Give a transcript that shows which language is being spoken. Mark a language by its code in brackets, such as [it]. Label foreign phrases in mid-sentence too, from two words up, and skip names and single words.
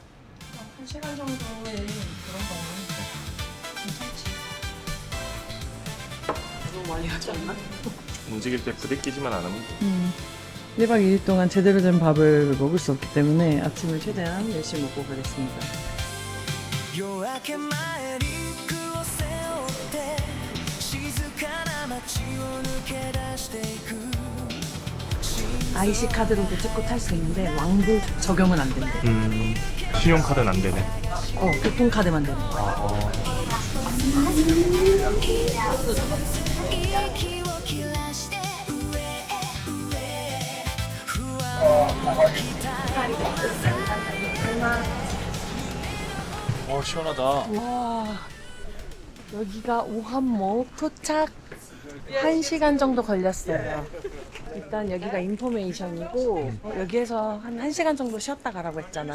[ko] 1시간 정도의 그런 거는 괜찮지. 너무 많이 하지 않나? 움직일 때 부대끼지만 않으면 돼. 1박 2일 동안 제대로 된 밥을 먹을 수 없기 때문에 아침을 최대한 열심히 먹고 가겠습니다. [ja] 夜明け前リュックを背負って静かな街を抜け出していく [ko] IC 카드로도 찍고 탈 수 있는데 왕복 적용은 안 된대. 신용카드는 안 되네. 교통카드만 되는 거야. [ja] 息を切らして上へ上へ不安を抱いた [ko] 시원하다. 와, 여기가 오한목 도착 1시간 정도 걸렸어요. 일단 여기가 인포메이션이고 여기에서 한 1시간 정도 쉬었다 가라고 했잖아.